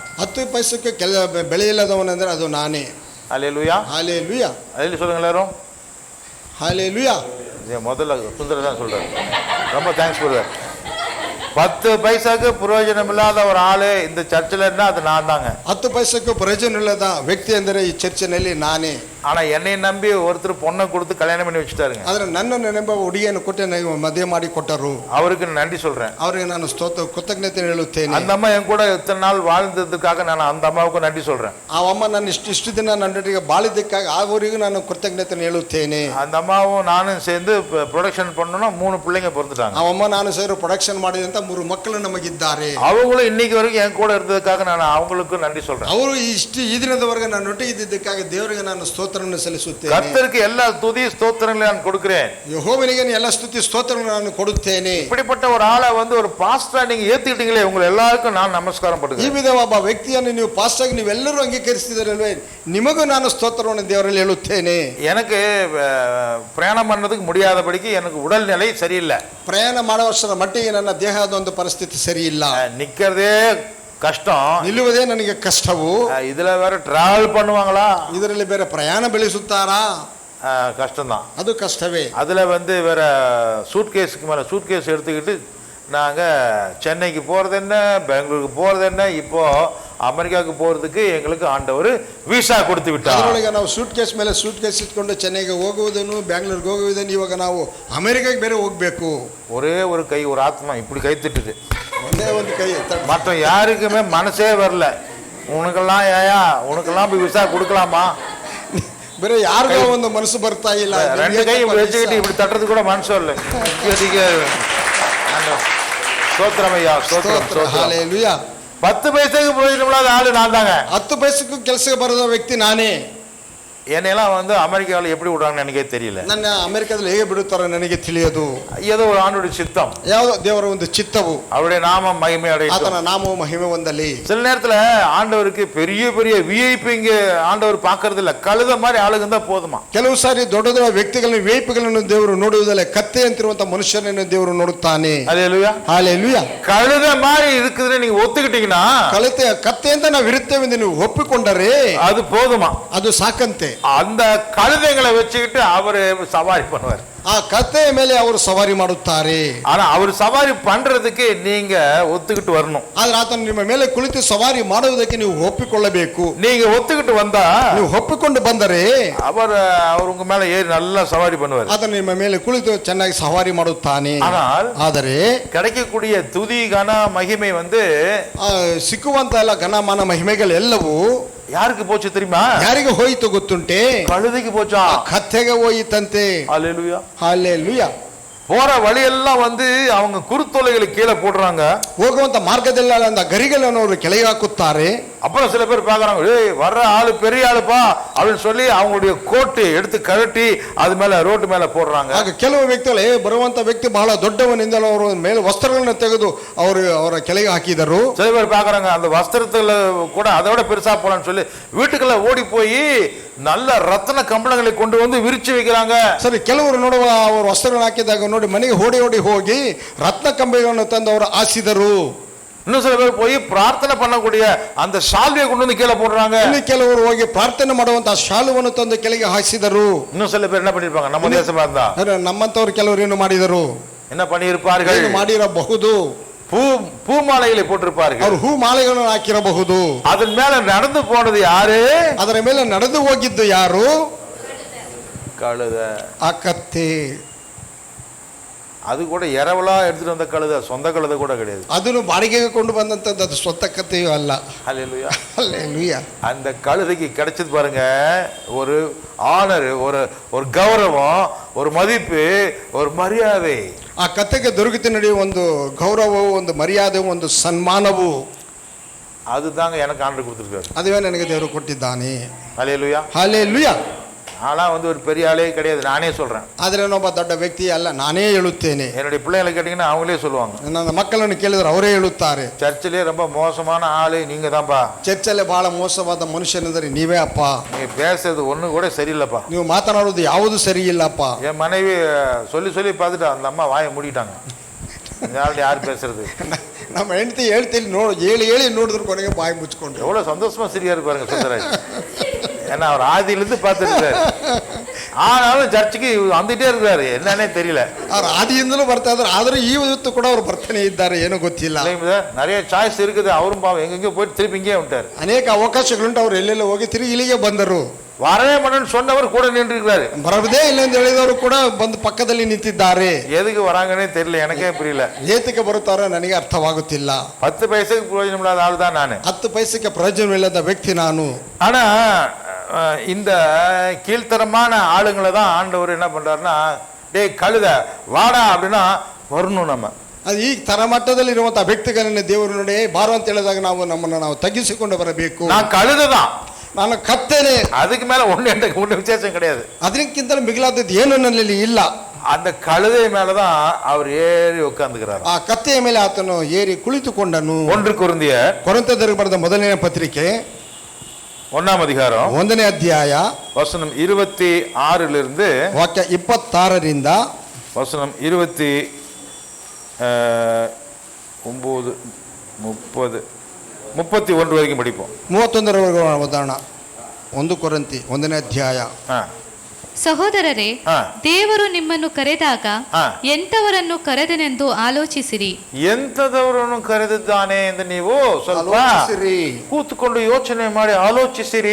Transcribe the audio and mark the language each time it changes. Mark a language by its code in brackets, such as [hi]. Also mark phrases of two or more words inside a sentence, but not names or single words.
[kn] 10 ಪೈಸಕ್ಕೆ ಬೆಳೆ ಇಲ್ಲದವನೆಂದರೆ ಅದು ನಾನೇ. [ta] அல்லேலூயா. ஹல்லேலூயா. அதில் சொல்லுங்க எல்லாரும். ஹல்லேலூயா. முதல்ல சுந்தர தான் சொல்றாரு. ரொம்ப [en] thanks brother. [ta] 10 பைசாக்கு பிரயோஜனம் இல்லாத ஒரு ஆளு இந்த சர்ச்சில் இருந்தா அது நான் தாங்க. [kn] 10 ಪೈಸಕ್ಕೂ ಪ್ರಯೋಜನ ಇಲ್ಲದ ವ್ಯಕ್ತಿ ಅಂದರೆ ಈ ಚರ್ಚಿನಲ್ಲಿ ನಾನೇ. [ta] ஆனா என்னை நம்பி ஒருத்தர் பொண்ணை கொடுத்து கல்யாணம் பண்ணி வச்சுட்டாருங்க. [kn] ಆದ್ರೆ ನನ್ನನ್ನು ನಂಬ ಹುಡುಗಿಯನ್ನು ಕೊಟ್ಟು ನನಗೆ ಮದುವೆ ಮಾಡಿ ಕೊಟ್ಟರು. [ta] அவருக்கு நன்றி சொல்றேன். [kn] ಅವರಿಗೆ ನಾನು ಕೃತಜ್ಞತೆ ಹೇಳುತ್ತೇನೆ. [ta] அந்த அம்மா என் கூட இத்தனை நாள் வாழ்ந்ததுக்காக நான் அந்த அம்மாவுக்கு நன்றி சொல்றேன். [kn] ಆ ಅಮ್ಮ ನಾನು ಇಷ್ಟು ದಿನ ನನ್ನೊಟ್ಟಿಗೆ ಬಾಳಿದ್ದಕ್ಕಾಗಿ ಅವರಿಗೂ ನಾನು ಕೃತಜ್ಞತೆ ಹೇಳುತ್ತೇನೆ. [ta] அந்த அம்மாவும் நானும் சேர்ந்து ப்ரொடக்ஷன் பண்ணோம்னா 3 பிள்ளைங்க பிறந்துட்டாங்க. [kn] ಆ ಅಮ್ಮ ನಾನು ಸೇರಿ ಪ್ರೊಡಕ್ಷನ್ ಮಾಡಿದಂತ 3 ಮಕ್ಕಳು ನಮಗಿದ್ದಾರೆ. [ta] அவங்களும் இன்னைக்கு வரைக்கும் என் கூட இருந்ததுக்காக நான் அவங்களுக்கும் நன்றி சொல்றேன். [kn] ಅವರು ಈ ದಿನದವರೆಗೆ ನನ್ನೊಟ್ಟಿಗೆ ಇದ್ದಿದ್ದಕ್ಕಾಗಿ ದೇವರಿಗೆ ನಾನು ಸ್ತೋತ್ರ ಸ್ತೋತ್ರವನ್ನು ಸಲ್ಲಿಸುತ್ತೇನೆ. [ta] கர்த்தருக்கு எல்லா துதி ஸ்தோத்திரங்களை நான் கொடுக்கிறேன். [kn] ಯೆಹೋವನಿಗೆ ಎಲ್ಲ ಸ್ತುತಿ ಸ್ತೋತ್ರಗಳನ್ನು ನಾನು ಕೊಡುತ್ತೇನೆ. [ta] இப்படிப்பட்ட ஒரு ஆளை வந்து ஒரு பாஸ்டரா நீங்க ஏத்திட்டீங்களே, உங்க எல்லாருக்கும் நான் நமஸ்காரம் [kn] ಈ [ta] பண்றேன். [kn] ವಿಧ ಒಬ್ಬ ವ್ಯಕ್ತಿಯನ್ನು ನೀವು ಪಾಸ್ಟ್ ಆಗಿ ನೀವೆಲ್ಲರೂ ಅಂಗೀಕರಿಸಿದಿರಲ್ವೇ, ನಿಮಗೂ ನಾನು ಸ್ತೋತ್ರವನ್ನು ದೇವರಲ್ಲಿ ಹೇಳುತ್ತೇನೆ. [ta] எனக்கு பிரயாணம் பண்ணதுக்கு முடியாதபடிக்கு எனக்கு உடல்நிலை சரியில்லை. [kn] ಪ್ರಯಾಣ ಮಾಡುವಷ್ಟರ ಮಟ್ಟಿಗೆ ನನ್ನ ದೇಹದ ಒಂದು ಪರಿಸ್ಥಿತಿ ಸರಿ ಇಲ್ಲ. [ta] நிக்கிறதே கஷ்டம், [kn] ನಿಲ್ಲುವುದೇ ನನಗೆ ಕಷ್ಟವು. [ta] இதுல வேற டிராவல் பண்ணுவாங்களா, [kn] ಇದರಲ್ಲಿ ಬೇರೆ ಪ್ರಯಾಣ ಬೆಳೆಸುತ್ತಾರಾ, [ta] கஷ்டம்தான். [kn] ಅದು ಕಷ್ಟವೇ. [ta] அதுல வந்து வேற சூட்கேஸுக்கு மேல சூட்கேஸ் எடுத்துக்கிட்டு நாங்க சென்னைக்கு போறது என்ன, பெங்களூருக்கு போறது என்ன, இப்போ அமெரிக்காவுக்கு போறதுக்கு எங்களுக்கு ஆண்டவர் விசா கொடுத்து விட்டார். [kn] ಅದರೊಳಗೆ ನಾವು ಸೂಟ್ ಕೇಸ್ ಮೇಲೆ ಸೂಟ್ ಕೇಸ್ ಇಟ್ಕೊಂಡು ಚೆನ್ನೈಗೆ ಹೋಗುವುದನ್ನು, ಬೆಂಗಳೂರಿಗೆ ಹೋಗುವುದನ್ನು, ಇವಾಗ ನಾವು ಅಮೆರಿಕಾಗೆ ಬೇರೆ ಹೋಗ್ಬೇಕು. [ta] ஒரே ஒரு கை, ஒரு ஆத்மா இப்படி கை திட்டுது, [kn] ಒಂದೇ ಒಂದು ಕೈ. [ta] மற்ற யாருக்குமே மனசே வரல. உனக்கெல்லாம் ஏயா, உனக்கெல்லாம் போய் விசா கொடுக்கலாமா, [kn] ಬೇರೆ ಯಾರಿಗೋ ಒಂದು ಮನಸ್ಸು ಬರ್ತಾ ಇಲ್ಲ. [ta] ரெண்டு கை வச்சுக்கிட்டு இப்படி தட்டுறது கூட மனசு வரல. சோத்திரமையா, சோத்திரம். ஹல்லேலூயா. 10 பைசாக்கு பிரயோஜனமில்லாத ஆளு நான் தாங்க. [kn] 10 ಪೈಸೆಗೂ ಕೆಲಸಕ್ಕೆ ಬರದ ವ್ಯಕ್ತಿ ನಾನೇ. [ta] என்னையெல்லாம் வந்து அமெரிக்காவில் எப்படி விடுறாங்கன்னு எனக்கே தெரியல. [kn] ನನ್ನ ಅಮೆರಿಕದಲ್ಲಿ ಹೇಗೆ ಬಿಡುತ್ತಾರೋ ನನಗೆ ತಿಳಿಯದು. [ta] ஏதோ ஒரு ஆண்டோட சித்தம், [kn] ಯಾವ ದೇವರ ಒಂದು ಚಿತ್ತವು, [ta] அவருடைய நாமம் மகிமை அடையட்டும், [kn] ಆತನ ನಾಮವು ಮಹಿಮೆ ಹೊಂದಲಿ. [ta] சில நேரத்துல ஆண்டவருக்கு பெரிய பெரிய விஐபி இங்க ஆண்டவர் பாக்குறது இல்ல, கழுத மாதிரி ஆளுங்க தான் போதுமா. [kn] ಕೆಲವು ಸಾರಿ ದೊಡ್ಡ ದೊಡ್ಡ ವ್ಯಕ್ತಿಗಳನ್ನು ವಿಐಪಿಗಳನ್ನು ದೇವರು ನೋಡುವುದಲ್ಲ, ಕತ್ತೆ ಅಂತಿರುವಂತ ಮನುಷ್ಯನನ್ನು ದೇವರು ನೋಡುತ್ತಾನೆ. [ta] ஹல்லேலூயா, ஹல்லேலೂயா. கழுத மாதிரி இருக்குதுன்னு நீங்க ஒத்துக்கிட்டீங்கன்னா, [kn] ಕತ್ತೆ ಅಂತ ನಾವು ಇರುತ್ತೇವೆ ಎಂದು ನೀವು ಒಪ್ಪಿಕೊಂಡರೆ [ta] அது போதுமா, [kn] ಅದು ಸಾಕಂತೆ. [ta] அந்த கழுதைங்களை வச்சுக்கிட்டு அவரு சவாரி பண்ணுவார். [kn] ಆ ಕತ್ತೆಯ ಮೇಲೆ ಅವರು ಸವಾರಿ ಮಾಡುತ್ತಾರೆ. [ta] ஆனா அவர் சவாரி பண்றதுக்கு நீங்க ஒத்துக்கிட்டு வரணும். [kn] ಆದ್ರೆ ಆತನು ನಿಮ್ಮ ಮೇಲೆ ಕುಳಿತು ಸವಾರಿ ಮಾಡುವುದಕ್ಕೆ ನೀವು ಒಪ್ಪಿಕೊಳ್ಳಬೇಕು. [ta] நீங்க ஒத்துக்கிட்டு வந்தா, [kn] ನೀವು ಒಪ್ಪಿಕೊಂಡು ಬಂದರೆ [ta] அவர் உங்க மேல ஏறி நல்லா சவாரி பண்ணுவார். [kn] ಆತನು ನಿಮ್ಮ ಮೇಲೆ ಕುಳಿತು ಚೆನ್ನಾಗಿ ಸವಾರಿ ಮಾಡುತ್ತಾನೆ. ಆದರೆ [ta] கிடைக்கக்கூடிய துதி கன மகிமை வந்து [kn] ಸಿಕ್ಕುವಂತ ಎಲ್ಲ ಘನಮಾನ ಮಹಿಮೆಗಳೆಲ್ಲವೂ [ta] யாருக்கு போச்சு தெரியுமா? [kn] ಯಾರಿಗೆ ಹೋಯಿತು ಗೊತ್ತುಂಟೆ? [ta] கழுதைக்கு போச்சா, [kn] ಕತ್ತೆಗೆ ಹೋಯಿತಂತೆ. [ta] ஹல்லேலூயா, ஹல்லேலூயா. போற வழியெல்லாம் வந்து அவங்க குருத்தொலைகளை கீழே போடுறாங்க. [kn] ಹೋಗುವಂತ ಮಾರ್ಗದಲ್ಲ அந்த ಗರಿಗಳನ್ನು ಅವರು ಕೆಳಗೆ ಹಾಕುತ್ತಾರೆ. [ta] அப்புறம் சில பேர் பாக்குறாங்க, ஏய் வர்ற ஆளு பெரிய ஆளுப்பா அப்படின்னு சொல்லி அவங்களுடைய கோட்டு எடுத்து கழட்டி அது மேல ரோட்டு மேல போடுறாங்க. [kn] ಆಗ ಕೆಲವು ವ್ಯಕ್ತಿಗಳು ಬರುವಂತ ವ್ಯಕ್ತಿ ಬಹಳ ದೊಡ್ಡವನಿಂದಲೂ ಅವರು ಮೇಲೆ ವಸ್ತ್ರಗಳನ್ನು ತೆಗೆದು ಅವರ ಕೆಳಗೆ ಹಾಕಿದರು. [ta] சில பேர் பாக்குறாங்க அந்த வஸ்திரத்துல கூட அதை விட பெருசா போலான்னு சொல்லி வீட்டுக்குள்ள ஓடி போய் நல்ல ரத்ன கம்பளங்களை கொண்டு வந்து விரிச்சு வைக்கிறாங்க. [kn] ಸರಿ, ಕೆಲವರು ನೋಡುವ ಅವರು ವಸ್ತ್ರಗಳನ್ನು ಹಾಕಿದಾಗ ನೋಡಿ ಮನೆಗೆ ಓಡಿ ಓಡಿ ಹೋಗಿ ರತ್ನ ಕಂಬಗಳನ್ನು ತಂದು ಅವರು ಹಾಸಿದರು. [ta] இன்னும் சில பேர் போய் பிரார்த்தனை பண்ணக்கூடிய அந்த ಶಾಲ್ವಿயை கொண்டு வந்து கீழே போடுறாங்க. [kn] ಇನ್ನು ಕೆಲವರು ಹೋಗಿ ಪ್ರಾರ್ಥನೆ ಮಾಡುವಂತ ಶಾಲುವನ್ನು ತಂದು ಕೆಳಗೆ ಹಾಸಿದರು. [ta] இன்னும் சில பேர் என்ன பண்ணிருப்பாங்க, நம்ம தேசமா இருந்தா [kn] ನಮ್ಮಂತವರು ಕೆಲವರು ಏನು ಮಾಡಿದರು, [ta] என்ன பண்ணியிருப்பார்கள், [kn] ಮಾಡಿರಬಹುದು, [ta] பூ மாலைகளை போட்டிருப்பார்கள். [kn] ಅವರು ಹೂ ಮಾಲೆಗಳನ್ನು ಹಾಕಿರಬಹುದು. [ta] அதன் மேல நடந்து போனது யாரு? [kn] ಅದರ ಮೇಲೆ ನಡೆದು ಹೋಗಿದ್ದು ಯಾರು? [ta] கழுத. [kn] ಆ ಕತ್ತೆ. [ta] அது கூட இரவலா எடுத்துட்டு வந்த கழுத, சொந்த கழுத கூட கிடையாது. [kn] ಅದನ್ನು ಬಾಡಿಗೆಗೆ ಕೊಂಡು ಬಂದಂತದ್ದು, ಅದು ಸ್ವಂತ ಕತ್ತೆಯೂ ಅಲ್ಲ. [ta] ஹல்லேலூயா, ஹல்லேலூயா. அந்த கழுதைக்கு கிடைச்சது பாருங்க ஒரு ஆனர், ஒரு கௌரவம், ஒரு மதிப்பு, ஒரு மரியாதை. [kn] ಆ ಕತ್ತೆಗೆ ದೊರಕಿತು ನಡೆಯುವ ಒಂದು ಗೌರವವು, ಒಂದು ಮರ್ಯಾದೆ, ಒಂದು ಸನ್ಮಾನವು. [ta] அதுதாங்க எனக்கு ஆண்டவர் கொடுத்திருக்காரு. [kn] ಅದುವೇ ನನಗೆ ದೇವರು ಕೊಟ್ಟಿದ್ದಾನೆ. [ta] ஹல்லேலூயா, ஹல்லேலூயா. ஆனா வந்து ஒரு பெரிய ஆளே கிடையாது, நானே சொல்றேன். [kn] ಆದರೆ ನಾನೊಬ್ಬ ದೊಡ್ಡ ವ್ಯಕ್ತಿ ಅಲ್ಲ, ನಾನೇ ಹೇಳುತ್ತೇನೆ. [ta] என்னுடைய பிள்ளைகளை கேட்டீங்கன்னா அவங்களே சொல்லுவாங்க. [kn] ನನ್ನ ಮಕ್ಕಳನ್ನು ಕೇಳಿದ್ರೆ ಅವರೇ ಹೇಳುತ್ತಾರೆ, [ta] சர்ச்சிலே ரொம்ப மோசமான ஆளு நீங்க தான்ப்பா, [kn] ಚರ್ಚಲ್ಲಿ ಬಹಳ ಮೋಸವಾದ ಮನುಷ್ಯನೆಂದರೆ ನೀವೇ ಅಪ್ಪ, [ta] நீங்க பேசுறது ஒண்ணு கூட சரியில்லைப்பா, [kn] ನೀವು ಮಾತನಾಡುವುದು ಯಾವುದು ಸರಿ ಇಲ್ಲಪ್ಪ. [ta] என் மனைவி சொல்லி சொல்லி பார்த்துட்டு அந்த அம்மா வாயை மூடிட்டாங்க. யார் பேசுறது? [kn] ನಮ್ಮ ಹೆಂಡತಿ ಹೇಳ್ತೀನಿ ಹೇಳಿ ನೋಡಿದ್ರು ಕೊನೆಗೆ ಬಾಯಿ ಮುಚ್ಕೊಂಡ್ರು. [ta] எவ்வளவு சந்தோஷமா சிரியா இருப்பாருங்க சுந்தரராஜ். ஏன்னா அவர் ஆதியிலிருந்து பார்த்துருக்காரு, ஆனாலும் சர்ச்சுக்கு வந்துட்டே இருக்காரு, என்னன்னே தெரியல. [kn] ಅವ್ರು ಆದಿಯಿಂದಲೂ ಬರ್ತಾ ಇದ್ರು, ಆದ್ರೆ ಇವತ್ತು ಕೂಡ ಅವ್ರು ಬರ್ತಾನೆ ಇದ್ದಾರೆ, ಏನೋ ಗೊತ್ತಿಲ್ಲ. [ta] நிறைய சாய்ஸ் இருக்குது, அவரும் பாவம் எங்கெங்கயோ போயிட்டு திருப்பி இங்கே விட்டாரு. [kn] ಅನೇಕ ಅವಕಾಶಗಳುಂಟು, ಅವ್ರು ಎಲ್ಲೆಲ್ಲ ಹೋಗಿ ತಿರುಗಿ ಇಲ್ಲಿಗೆ ಬಂದರು. [ta] வரவே மாட்டேன்னு சொன்னவர் கூட நின்று இருக்கிறாரு. [kn] ಬರದೇ ಇಲ್ಲ ಎಂದು ಹೇಳಿದವರು ಕೂಡ ಬಂದು ಪಕ್ಕದಲ್ಲಿ ನಿಂತಿದ್ದಾರೆ. [ta] எதுக்கு வராங்கன்னே தெரியல, எனக்கே புரியல. [kn] ಏತಕ್ಕೆ ಬರುತ್ತಾರೋ ನನಗೆ ಅರ್ಥವಾಗುತ್ತಿಲ್ಲ. [ta] 10 பைசாக்கு பிரயோஜனம் இல்லாத ஆள் தான் நானு. [kn] 10 ಪೈಸೆಗೆ ಪ್ರಯೋಜನವಿಲ್ಲದ ವ್ಯಕ್ತಿ ನಾನು. [ta] ஆனா இந்த கீழ்த்தரமான ஆளுங்களை தான் ஆண்டவர் என்ன பண்றாருன்னா, டேய் கழுத வாடா அப்படின்னா வரணும். நம்ம [kn] ಅದು ಈ ತರಮಟ್ಟದಲ್ಲಿ ಇರುವಂತಹ ವ್ಯಕ್ತಿಗಳನ್ನು ದೇವರು ನೋಡಿ ಬಾರು ಅಂತ ಹೇಳಿದಾಗ ನಾವು ನಮ್ಮನ್ನು ನಾವು ತಗ್ಗಿಸಿಕೊಂಡು ಬರಬೇಕು. [ta] நான் கழுத தான், [kn] ನಾನು ಕತ್ತೇನೆ. [ta] அதுக்கு மேல ஒண்ணு விசேஷம் கிடையாது. [kn] ಅದಕ್ಕಿಂತಲೂ ಮಿಗಿಲಾದದ್ದು ಏನು ನನ್ನಲ್ಲಿ ಇಲ್ಲ. [ta] அந்த கழுதை மேலதான் அவர் ஏறி உட்கார்ந்துக்கிறார். [kn] ಆ ಕತ್ತೆಯ ಮೇಲೆ ಆತನು ಏರಿ ಕುಳಿತುಕೊಂಡನು. 1 ಕೊರಿಂಥಿಯರ್ ಕೊರಿಂಥದವರಿಗೆ ಬರೆದ ಮೊದಲನೇ ಪತ್ರಿಕೆ [ta] 1 அதிகாரம் [kn] 1ನೇ ಅಧ್ಯಾಯ [ta] வசனம் 26 [kn] ವಾಕ್ಯ 26 [ta] வசனம் 29 30 31 வரைக்கும் படிப்போம். [kn] 31 ಉದಾಹರಣ 1 ಕೊರಿಂಥಿ 1ನೇ ಅಧ್ಯಾಯ. ಸಹೋದರರೇ, ದೇವರು ನಿಮ್ಮನ್ನು ಕರೆದಾಗ ಎಂತವರನ್ನು ಕರೆದನೆಂದು ಆಲೋಚಿಸಿರಿ. ಎಂತದವರನ್ನು ಕರೆದಿದ್ದಾನೆ ಎಂದು ನೀವು ಸ್ವಲ್ಪ ಕೂತ್ಕೊಂಡು ಯೋಚನೆ ಮಾಡಿ ಆಲೋಚಿಸಿರಿ.